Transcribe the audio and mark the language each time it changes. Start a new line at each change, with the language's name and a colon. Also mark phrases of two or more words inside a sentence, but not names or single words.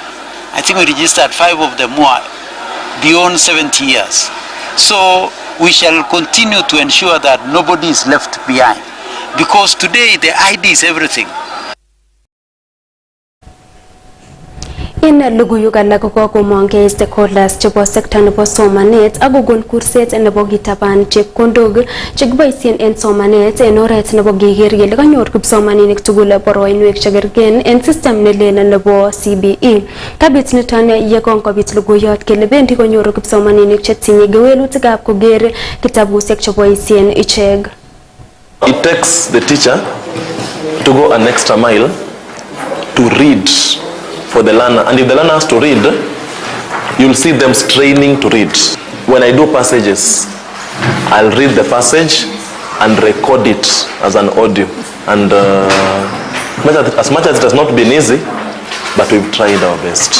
English: I think we registered 5 of them more beyond 70 years. So we shall continue to ensure that nobody is left behind, because today the ID is everything.
Kalenjin: In logoiwek alak kokomongei stakeholders chebo sekta nebo somanet ak kokon kurset nebo kitaban chepkondok chekiboisien en somanet en oret nebo keker kele kanyor kipsomaninik tugul boroinwek chekergen en system nelel nebo CBE. Kabit niton yekongobit logoiyot kele bendi konyoru kipsomaninik chetinye kewelutikab koker kitabusiek cheboisien ichek.
English: It takes the teacher to go an extra mile to read for the learner, and if the learner has to read, you'll see them straining to read. When I do passages, I'll read the passage and record it as an audio, and as much as it has not been easy, but we've tried our best.